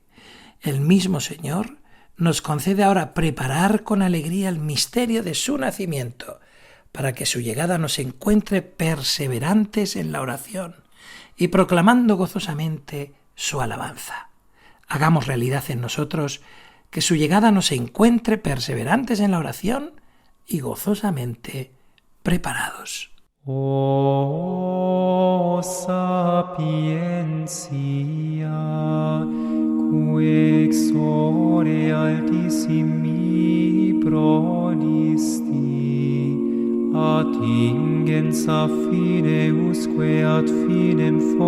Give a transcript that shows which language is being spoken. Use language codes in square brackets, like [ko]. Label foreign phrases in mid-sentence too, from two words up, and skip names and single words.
[es] El mismo Señor nos concede ahora preparar con alegría el misterio de su nacimiento, para que su llegada nos encuentre perseverantes en la oración y proclamando gozosamente su alabanza. Hagamos realidad en nosotros que su llegada nos encuentre perseverantes en la oración y gozosamente preparados. [la] O sapiencia, qui ex ore altissimi prodisti, attingens a fideusque ad finem